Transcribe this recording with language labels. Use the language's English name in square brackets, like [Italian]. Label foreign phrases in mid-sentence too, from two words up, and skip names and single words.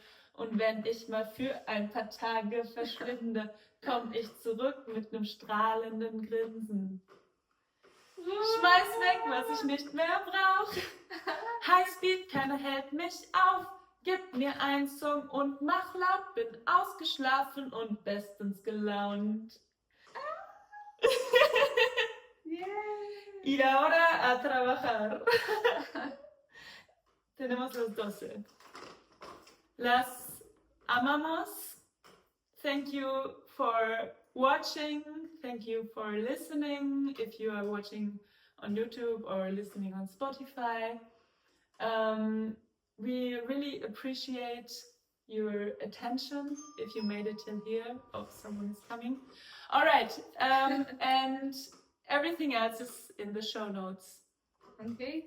[German] Und wenn ich mal für ein paar Tage verschwinde, komm ich zurück mit nem strahlenden Grinsen. Schmeiß weg, was ich nicht mehr brauch. Highspeed, keiner hält mich auf. Gib mir einen Song und mach laut. Bin ausgeschlafen und bestens gelaunt. [Spanish] Y ahora a trabajar. Tenemos los 12. Las amamos. [English] Thank you for watching. Thank you for listening. If you are watching on YouTube or listening on Spotify, we really appreciate your attention. If you made it till here, oh, someone is coming. All right, and everything else is in the show notes.